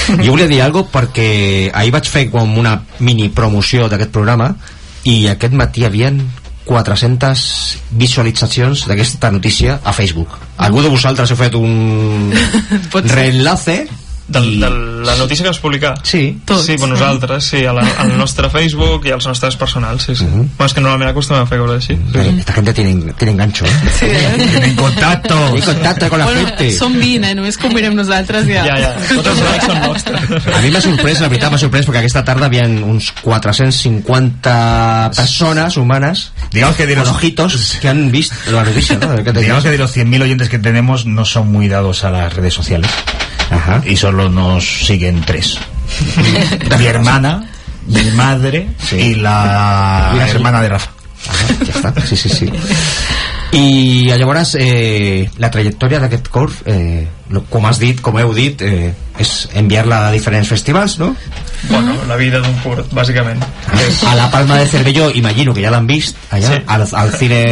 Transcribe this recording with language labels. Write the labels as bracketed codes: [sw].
[ca] Jo volia dir alguna cosa perquè ahir vaig fer com una mini promoció d'aquest programa i aquest matí hi havia 400 visualitzacions d'aquesta notícia a Facebook. Algú de vosaltres ha fet un reenlace de la notícia que vas publicar? Sí. Sí, per nosaltres, sí, al nostre Facebook i als nostres personals, sí, sí. Bueno, és que normalment acostumem a fer coses així. [es] Esta gente tiene engancho, ¿eh? Sí, Tienen contacto. Tienen contacto con la gente. [ca] Som 20, només que ho mirem nosaltres ja. Ja, tots els likes són nostres. A mi m'ha sorprès, la veritat m'ha sorprès, perquè aquesta tarda havia uns 450 persones humanes [es] Digamos que de con los ojitos que han visto la noticia, ¿no? Digamos que de los 100.000 oyentes que tenemos no son muy dados a las redes sociales. Ajá. Y solo nos siguen 3. Mi hermana, mi madre y la hermana de Rafa. [ca] Ajá, ja està, sí. I llavors la trajectòria d'aquest curs, com heu dit, és enviar-la a diferents festivals, no? Bueno, la vida d'un curt, bàsicament. A la Palma de Cervelló, imagino que ja l'han vist allà, Sí. al cine